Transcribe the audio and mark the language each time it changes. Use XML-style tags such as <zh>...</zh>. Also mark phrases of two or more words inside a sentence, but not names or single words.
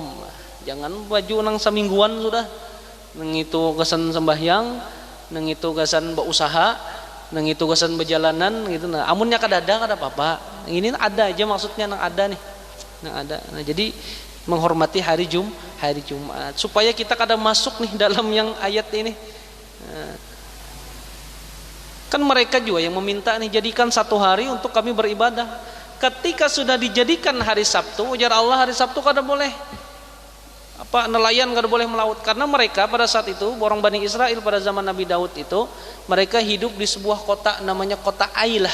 <bjn>Jangan baju nang semingguan sudah. Nang itu kesan sembahyang, nang itu kesan berusaha, nang itu kesan berjalanan gitu. Nah, amunnya kadada kada apa-apa. Ini ada aja maksudnya nang ada nih.</bjn> <id>Nang ada. Nah, jadi menghormati hari Jumat supaya kita</id> <bjn>kada masuk</bjn> <id>nih dalam yang ayat ini. Nah, kan mereka juga yang meminta nih, jadikan 1 hari untuk kami beribadah. Ketika sudah dijadikan hari Sabtu, ujar Allah hari Sabtu</id> <bjn>kada boleh nelayan kada boleh melaut,</bjn> <id>karena mereka pada saat itu orang Bani Israel pada zaman Nabi Daud itu mereka hidup di sebuah kota namanya kota Ailah.</id>